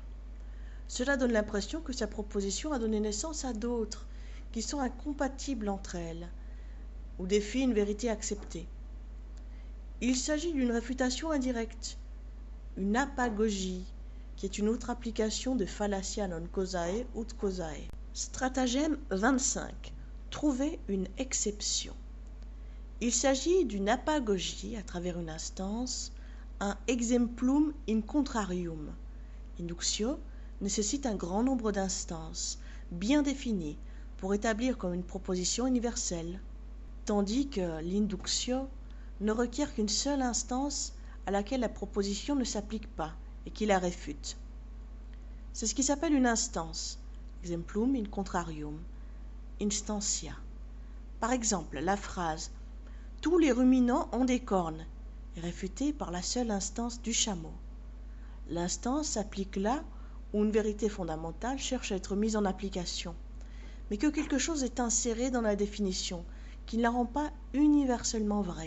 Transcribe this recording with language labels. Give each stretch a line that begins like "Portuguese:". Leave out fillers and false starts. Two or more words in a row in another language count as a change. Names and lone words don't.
French: Cela donne l'impression que sa proposition a donné naissance à d'autres, qui sont incompatibles entre elles, ou défient une vérité acceptée. Il s'agit d'une réfutation indirecte, une apagogie, qui est une autre application de
Latin: fallacia non causae ut causae.
French: Stratagème 25. Trouver une exception. Il s'agit d'une apagogie à travers une instance, un
Latin: exemplum in contrarium.
French: Inductio nécessite un grand nombre d'instances, bien définies, pour établir comme une proposition universelle, tandis que l'inductio ne requiert qu'une seule instance à laquelle la proposition ne s'applique pas et qui la réfute. C'est ce qui s'appelle une instance,
Latin: exemplum in contrarium, instantia.
French: Par exemple, la phrase « Tous les ruminants ont des cornes » est réfutée par la seule instance du chameau. L'instance s'applique là où une vérité fondamentale cherche à être mise en application, mais que quelque chose est inséré dans la définition, qui ne la rend pas universellement vraie.